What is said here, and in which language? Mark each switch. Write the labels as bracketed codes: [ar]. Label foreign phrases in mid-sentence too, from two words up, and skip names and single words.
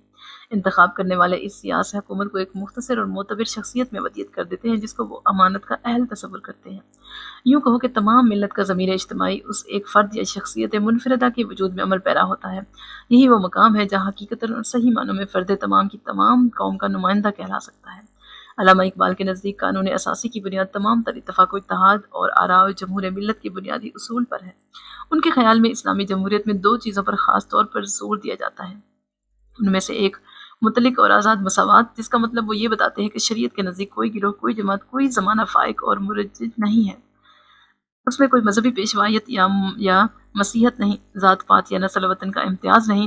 [ur] انتخاب کرنے والے اس سیاسی حکومت کو ایک مختصر اور معتبر شخصیت میں ودیت کر دیتے ہیں جس کو وہ امانت کا اہل تصور کرتے ہیں۔ یوں کہو کہ تمام ملت کا ضمیر اجتماعی اس ایک فرد یا شخصیت منفردہ کے وجود میں عمل پیرا ہوتا ہے۔ یہی وہ مقام ہے جہاں حقیقتاً اور صحیح معنوں میں فرد تمام کی تمام قوم کا نمائندہ کہلا سکتا ہے۔ علامہ اقبال کے نزدیک قانون اساسی کی بنیاد تمام تر اتفاق و اتحاد اور آراء جمہور ملت کے بنیادی اصول پر ہے۔ ان کے خیال میں اسلامی جمہوریت میں 2 چیزوں پر خاص طور پر زور دیا جاتا ہے۔ ان میں سے ایک مطلق اور آزاد مساوات، جس کا مطلب وہ یہ بتاتے ہیں کہ شریعت کے نزدیک کوئی گروہ، کوئی جماعت، کوئی زمانہ فائق اور مرجج نہیں ہے۔ اس میں کوئی مذہبی پیشوائیت یا مسیحت نہیں، ذات پات یا نسل وطن کا امتیاز نہیں۔